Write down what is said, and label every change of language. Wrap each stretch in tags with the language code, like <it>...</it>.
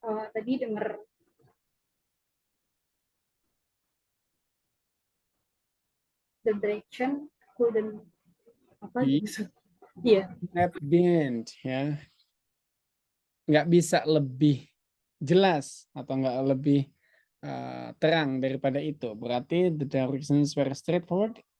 <id>Tadi denger</id> <en>the direction couldn't</en> <id>apa B. gitu. Iya.</id> <en>Have been, ya.</en> <id>Nggak bisa lebih jelas atau nggak lebih terang daripada itu. Berarti</id> <en>the directions were straightforward.</en>